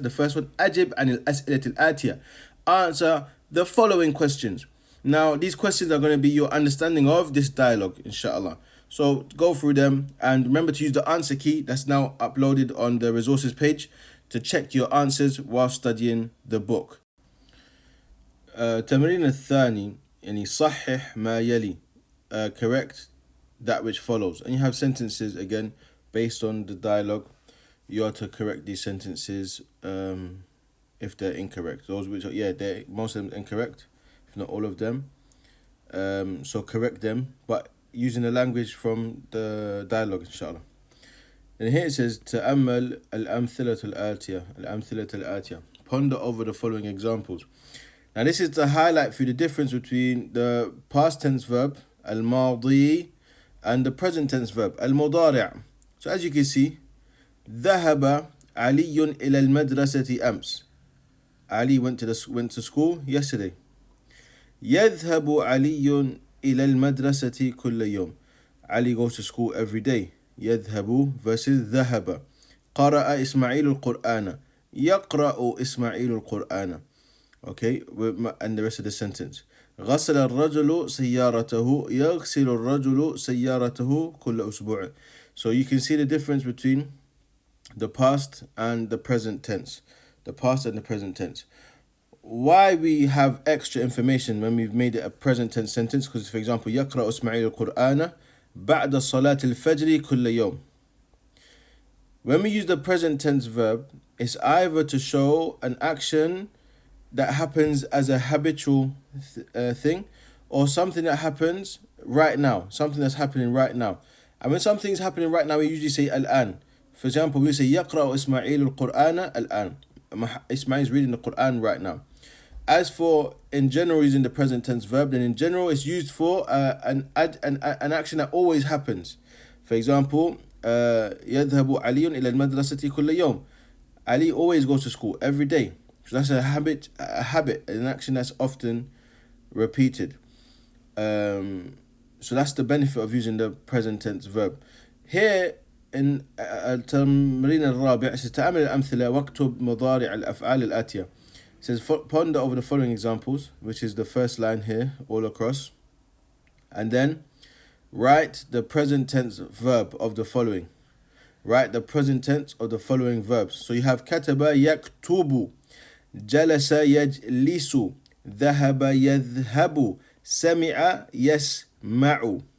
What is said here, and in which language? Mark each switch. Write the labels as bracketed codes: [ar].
[en] The first one, [ar] ajib anil as'ilat al-atiya. [en] Answer the following questions. Now, these questions are going to be your understanding of this dialogue, inshallah. So go through them and remember to use the answer key that's now uploaded on the resources page to check your answers while studying the book. [ar] تمرين الثاني يعني صحح ما يلي, [en] correct that which follows. And you have sentences again based on the dialogue. You are to correct these sentences if they're incorrect. Those which are, most of them incorrect, if not all of them. So correct them, but using the language from the dialogue, inshallah. And here it says, [ar] تأمل الأمثلة الآتية. [en] Ponder over the following examples. Now this is to highlight for you the difference between the past tense verb, الماضي, and the present tense verb, المضارع. So as you can see, [ar] ذهب علي إلى المدرسة أمس. [en] Ali went to school yesterday. [ar] يذهب علي إلى المدرسة كل يوم. [en] Ali goes to school every day. [ar] يذهب versus ذهب. قرأ إسماعيل القرآن. يقرأ إسماعيل القرآن. [en] Okay, and the rest of the sentence. [ar] غسل الرجل سيارته. يغسل الرجل سيارته كل أسبوع. [en] So you can see the difference between the past and the present tense. The past and the present tense. Why we have extra information when we've made it a present tense sentence? Because, for example, [ar] يقرأ إسماعيل القرآن بعد صلاة الفجر كل يوم. [en] When we use the present tense verb, it's either to show an action that happens as a habitual thing, or something that happens right now, something that's happening right now. And when something's happening right now, we usually say الآن. For example, we say [ar] يقرأ إسماعيل القرآن الآن. [en] Ismail is reading the Quran right now. As for in general using the present tense verb, then in general it's used for an action that always happens. For example, [ar] يذهب علي إلى المدرسة كل يوم. [en] Ali always goes to school every day. So that's a habit, an action that's often repeated. So that's the benefit of using the present tense verb. Here in [ar] التمرين الرابع ستعمل الأمثلة واكتب مضارع الأفعال الآتية. [en] It says ponder over the following examples, which is the first line here all across, and then write the present tense verb of the following. Write the present tense of the following verbs. So you have [ar] كتب يكتب, جلس يجلس, ذهب يذهب, سمع يسمع.